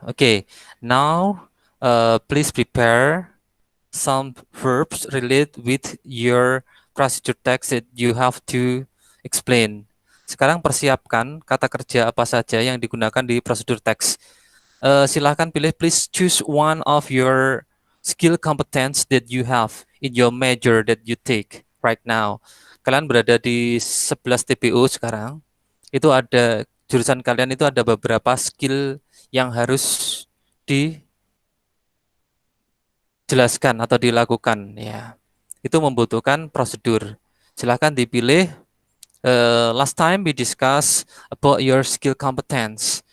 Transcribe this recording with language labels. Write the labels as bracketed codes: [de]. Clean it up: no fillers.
[en] Okay, now please prepare some verbs relate with your procedure text that you have to explain. [id] Sekarang persiapkan kata kerja apa saja yang digunakan di prosedur teks. Silahkan pilih, [en] please choose one of your skill competence that you have in your major that you take right now. [id] Kalian berada di 11 TPU sekarang. Itu ada jurusan kalian itu ada beberapa skill yang harus dijelaskan atau dilakukan ya. Itu membutuhkan prosedur. Silahkan dipilih. [en] Last time we discuss about your skill competence.